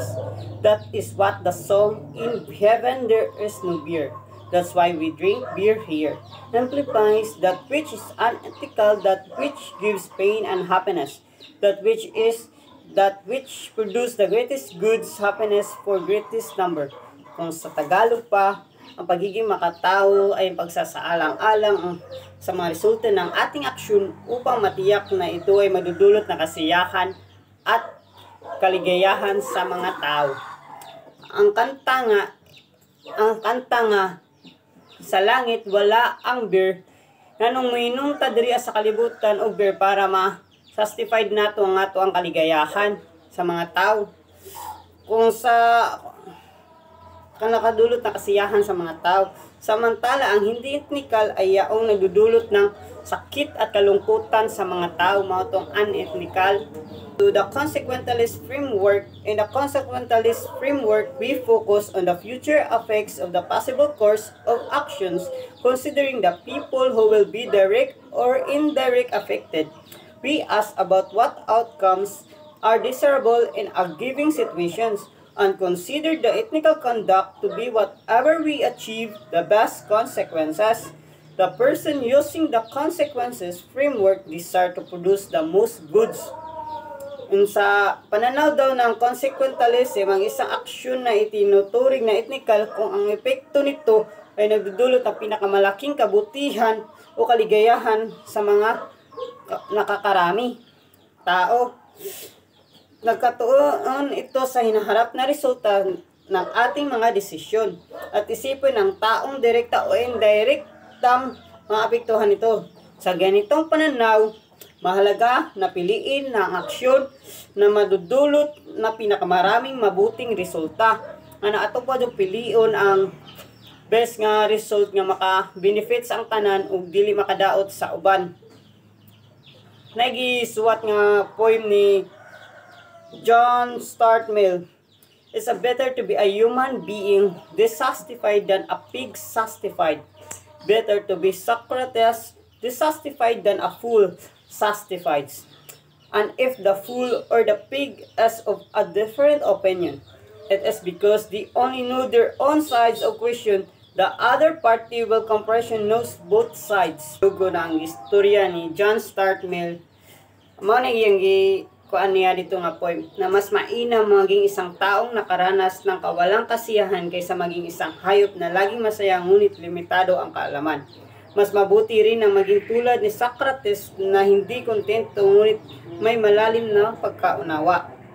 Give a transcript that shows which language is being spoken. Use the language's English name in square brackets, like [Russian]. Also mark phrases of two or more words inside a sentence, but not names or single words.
[English] That is what the song "In Heaven There Is No Beer, That's Why We Drink Beer Here" amplifies. That which is unethical, that which gives pain and happiness. That which produce the greatest goods, happiness for greatest number. [Filipino] Kung sa Tagalog pa, ang pagiging makatao ay pagsasaalang-alang sa mga resulta ng ating aksyon upang matiyak na ito ay madudulot na kasiyahan at kaligayahan sa mga tao. [Cebuano] Ang kanta nga sa langit wala ang beer, nanong moinong ta diri sa kalibutan og beer para ma-satisfied nato ang ato ang kaligayahan sa mga tao. Kung sa nakadulot na kasiyahan sa mga tao. [Filipino] Samantala, ang hindi ethical ay yaong nagdudulot ng sakit at kalungkutan sa mga tao, [Cebuano] mautong unethical. [English] To the consequentialist framework, in the consequentialist framework, we focus on the future effects of the possible course of actions, considering the people who will be direct or indirect affected. We ask about what outcomes are desirable in a given situations, and consider the ethical conduct to be whatever we achieve the best consequences. The person using the consequences framework desire to produce the most goods. [Filipino] Sa pananaw daw ng consequentialism, ang isang aksyon na itinuturing na ethical kung ang epekto nito ay nagdudulot ng pinakamalaking kabutihan o kaligayahan sa mga nakakarami tao. Nagkatuon ito sa hinaharap na resulta ng ating mga desisyon at isipin ng taong direkta o indirektang maapektuhan ito. Sa ganitong pananaw, Mahalaga na piliin na ang aksyon na madudulot na pinakamaraming mabuting resulta. [Cebuano] Nga ato pa [Filipino] yung [Cebuano] pilion ang [English] best nga result [Cebuano] nga maka-benefits ang tanan ug dili makadaot sa uban. Nagisuwat nga poem ni John Stuart Mill. [English] It's better to be a human being dissatisfied than a pig satisfied. Better to be Socrates dissatisfied than a fool satisfied. And if the fool or the pig is of a different opinion, it is because they only know their own sides of question. The other party will compression knows both sides. [Cebuano] Lugo na ang istorya ni John Stuart Mill. Mao na iyang kuan niya dito nga poem [Filipino] na mas mainam maging isang taong nakaranas ng kawalang kasiyahan kaysa maging isang hayop na laging masaya ngunit limitado ang kaalaman. Mas mabuti rin ang maging tulad ni Socrates na hindi kontento ngunit may malalim na pagkaunawa.